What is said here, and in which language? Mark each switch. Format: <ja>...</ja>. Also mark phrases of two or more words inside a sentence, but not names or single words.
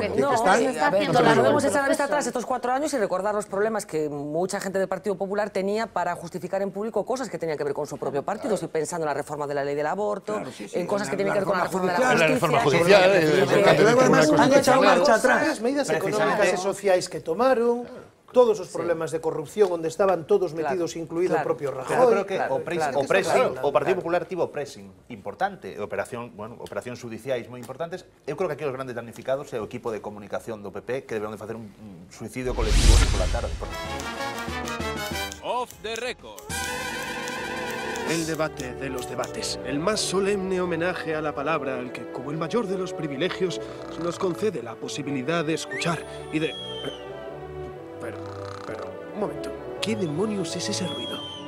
<es>Podemos echar la vista atrás estos 4 años y recordar los problemas que mucha gente del Partido Popular tenía para justificar en público cosas que tenían que ver con su propio partido. Estoy pensando en la reforma de la ley del aborto, en cosas que tienen que ver con la reforma de la reforma judicial. Han echado marcha atrás. Las medidas económicas y</es> <gl>sociais que tomaron, todos os problemas de corrupción onde estaban todos metidos, incluído o propio Rajoy. Pero creo que o Partido Popular tivo pressing importante, operacións judiciais moi importantes. Eu creo que aquí os grandes damnificados é o equipo de comunicación do PP que deberon de facer un suicidio colectivo pola tarde.</gl> <en>Off the record.</en> <es>El debate de los debates, el más solemne homenaje a la palabra, al que, como el mayor de los privilegios, se nos concede la posibilidad de escuchar y de... Pero, un momento, ¿qué demonios es ese ruido?</es>